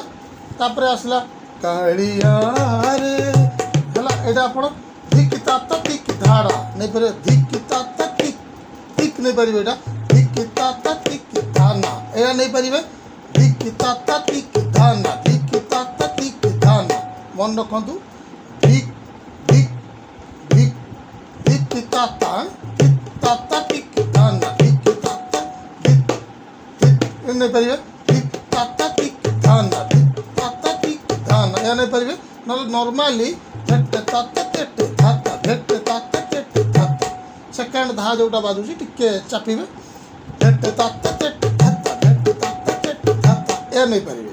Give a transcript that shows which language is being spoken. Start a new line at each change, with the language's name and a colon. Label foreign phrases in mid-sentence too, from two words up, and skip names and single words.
Odia: ତାପର ଆସଲା କାଲିଆ ରେ ହଲା ଏଟା ଆପଣ ଧିକ ତାତା ଟିକ ଧାଡ଼ା ନହିଁ ପାରେ ଧିକ ତାତା ଟିକ ଟିକ ନହିଁ ପାରେ ଏଟା ଧିକ ତାତା ଟିକ ଧାନା ଏୟା ନହିଁ ପାରେ ଧିକ ତାତା ଟିକ ଧାନା ଧିକ ତାତା ଟିକ ଧାନା ମନ ରଖନ୍ତୁ ଧିକ ଧିକ ଧିକ ଧିକ ତାତା ଟିକ ଧାନା ଧିକ ତାତା ଧିକ ଧିକ ନହିଁ ପାରେ ଧିକ ତାତା ଟିକ ଧାନା ଧିକ ତାତା ଟିକ ଧାନା ଏୟା ନହିଁ ପାରେ ନ ନର୍ମାଲି ଝଟ ତାତା ଟେଟ ଧାତା ଝଟ ତାତା ଟେଟ ଧାତା ସେକେଣ୍ଡ ଧା ଯୋଟା ବାଜୁଛି ଟିକେ ଚାପିବେ ଝଟ ତାତା ଟେଟ ଧାତା ଝଟ ତାତା ଟେଟ ଧାତା ଏ ନହିଁ ପାରିବେ।